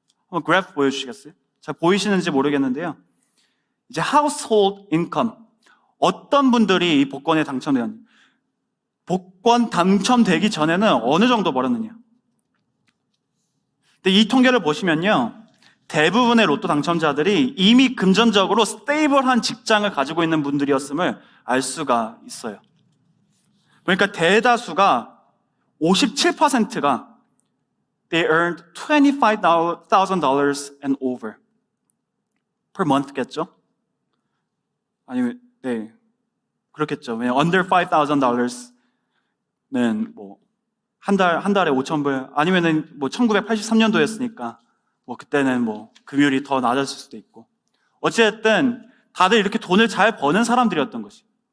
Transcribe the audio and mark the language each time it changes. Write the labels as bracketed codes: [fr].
[ko] 한번 그래프 보여주시겠어요? 잘 보이시는지 모르겠는데요. 이제 household income, 어떤 분들이 이 복권에 당첨되었는지, 복권 당첨되기 전에는 어느 정도 벌었느냐. 근데 이 통계를 보시면요, 대부분의 로또 당첨자들이 이미 금전적으로 스테이블한 직장을 가지고 있는 분들이었음을 알 수가 있어요. 그러니까 대다수가 57%가 [en] they earned $25,000 and over per month겠죠? [ko] 아니면 네, 그렇겠죠. 왜냐면 under $5,000는 뭐 한 달에 5,000불, 아니면은 뭐 1983년도였으니까 뭐 그때는 뭐 금율이 더 낮았을 수도 있고, 어쨌든 다들 이렇게 돈을 잘 버는 사람들이었던 것이.